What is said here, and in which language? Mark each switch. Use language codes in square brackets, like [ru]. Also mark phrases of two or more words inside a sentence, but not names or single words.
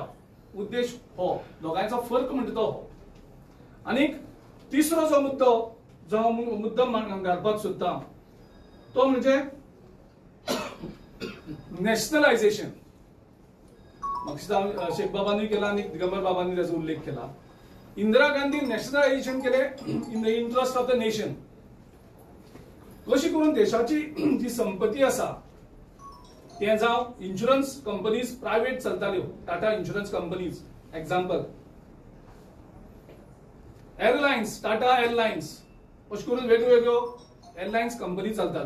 [kok] उद्देश हो, दोगांयचो फरक म्हणटा तो हो. आनीक तिसरो जो मुद्दम घालपाक सोदता तो म्हणजे नॅशनलायझेशन. म्हाका शेख बाबांनी केला आणि दिगंबर बाबांनी त्याचा उल्लेख केला. इंदिरा गांधी नॅशनलायझेशन केले [en] in the interest of the nation. [kok] कशी करून देशाची जी संपत्ती आसा ते जावं [en] insurance companies private [kok] चलताल्यो, टाटा [en] insurance companies example, [kok] एअरलायन्स, टाटा एअरलायन्स, अशें करून वेगवेगळ्यो एअरलायन्स कंपनी चलताल्यो.